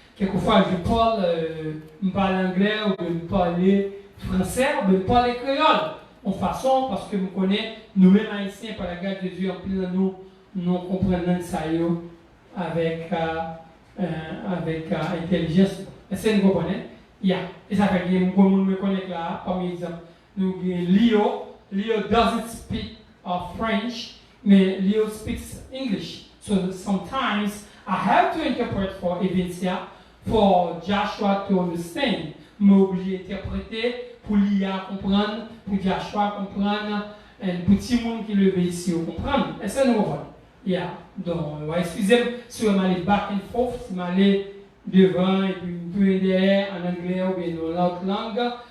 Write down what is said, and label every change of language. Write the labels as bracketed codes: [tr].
[fr] Quelquefois je parle anglais ou je parle français ou je parle créole en façon parce que nous connaissons nous-mêmes haïtiens par la grâce de Dieu en plus nous comprenons ça avec avec intelligence. Est-ce que vous comprenez? Et ça fait que beaucoup de monde me connaît là, comme exemple, nous avons [en] Leo doesn't speak French, [fr] mais [en] Leo speaks English. So sometimes I have to interpret for Evincia, for Joshua to understand. [fr] Je suis obligé d'interpréter pour Lia comprendre, pour Joshua comprendre, et pour tout le monde qui le veut ici comprendre. Est-ce que nous comprenons? Donc, excusez-moi si je vais aller [en] back and forth, [fr] si je vais aller devant et puis un peu derrière en anglais ou bien dans l'autre langue.